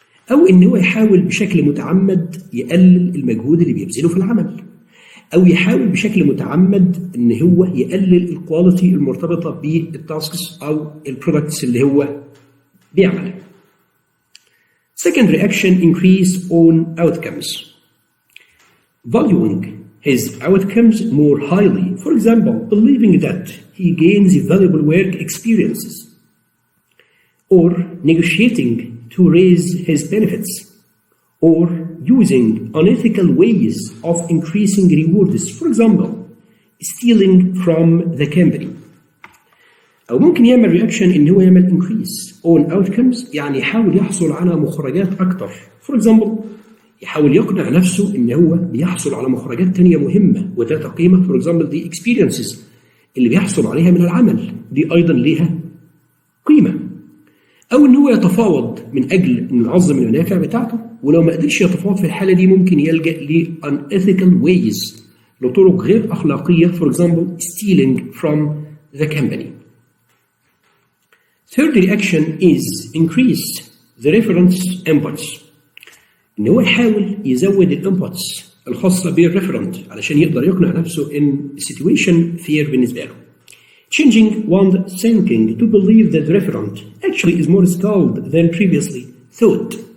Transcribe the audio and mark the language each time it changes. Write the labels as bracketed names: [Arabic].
[Arabic] او ان هو يحاول بشكل متعمد يقلل المجهود اللي بيبذله في العمل، او يحاول بشكل متعمد ان هو يقلل الكواليتي المرتبطه بالتاسكس او البرودكتس اللي هو بيعملها. [English] Second reaction, increase own outcomes. Valuing his outcomes more highly, for example, believing that he gains valuable work experiences, or negotiating to raise his benefits, or using unethical ways of increasing rewards, for example, stealing from the company. [Arabic] أو ممكن يعمل رياكشن إن هو يعمل increase own outcomes، يعني يحاول يحصل على مخرجات أكتر. For example، يحاول يقنع نفسه إن هو بيحصل على مخرجات تانية مهمة وذات قيمة. For example، دي experiences اللي بيحصل عليها من العمل دي أيضا ليها قيمة. أو إن هو يتفاوض من أجل إنه يعظم المنافع بتاعته، ولو ما قدرش يتفاوض في الحالة دي ممكن يلجأ ل unethical ways، لطرق غير أخلاقية. [English] For example، stealing from the company. Third reaction is increase the reference inputs. [Arabic] إن هو يحاول يزود الانبوتس الخاصة بالريفرنت علشان يقدر يقنع نفسه إن situation fair بالنسبة له. [English] Changing one's thinking to believe that the referent actually is more skilled than previously thought.